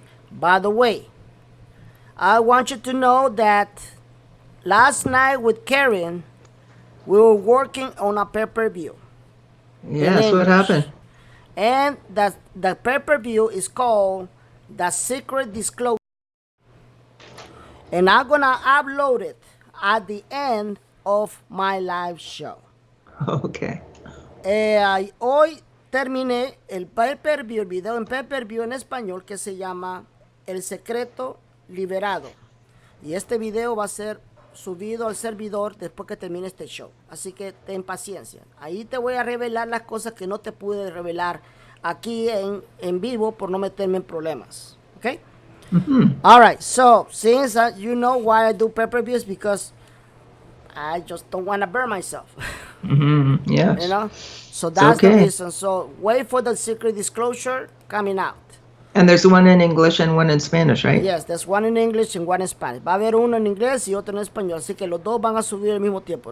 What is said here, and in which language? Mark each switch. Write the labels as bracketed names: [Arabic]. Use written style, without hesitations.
[English] By the way, I want you to know that last night with Karen, we were working on a pay-per-view. Yes, what happened? And the pay-per-view is called The Secret Disclosure. And I'm going to upload it at the end of my live show. Okay. [Spanish] Hoy terminé el pay-per-view, el video en pay-per-view en español que se llama El Secreto Liberado. Y este video va a ser subido al servidor después que termine este show. Así que ten paciencia. Ahí te voy a revelar las cosas que no te pude revelar aquí en vivo por no meterme en problemas. ¿Ok? Mm-hmm. [English] All right. So, since you know why I do pay-per-views, because I just don't want to burn myself. Mm-hmm. Yes. You know? So that's the reason. So wait for the Secret Disclosure coming out. And there's one in English and one in Spanish, right? Yes, there's one in English and one in Spanish. [Spanish] Va a haber uno en inglés y otro en español. Así que los dos van a subir al mismo tiempo.